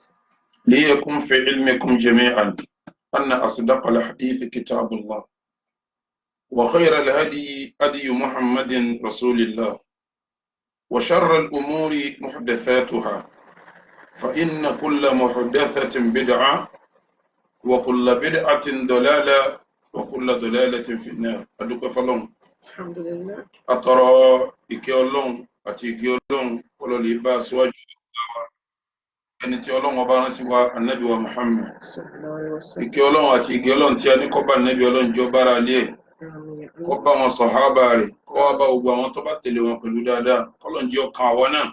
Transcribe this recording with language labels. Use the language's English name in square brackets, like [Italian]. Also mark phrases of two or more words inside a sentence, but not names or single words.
[Arabic] ليكن في علمكم جميعا أن أصدق الحديث كتاب الله وخير الهدي هدي محمد رسول الله وشر الأمور محدثاتها فإن كل محدثة بدعة وكل بدعة ضلالة وكل ضلالة في النار. أدوك فلون [Yoruba] Alhamdulillah. Atọrọ ìkẹ́ Ọlọ́run àti ìgẹ́ Ọlọ́run kó lè bá síwájú ẹni tí Ọlọ́run ọba rán sí wa Ànábì wa Muhammad. Ìkẹ́ Ọlọ́run àti ìgẹ́ Ọlọ́run tí a ní kó bá Ànábì Ọlọ́run jọ bára lé ẹ̀, kó bá wọn sàhábà rẹ̀, kó wá bá gbogbo àwọn tó bá tẹ̀lé wọn pẹ̀lú dáadáa, k'Ọlọ́run jẹ́ ọkàn àwa náà.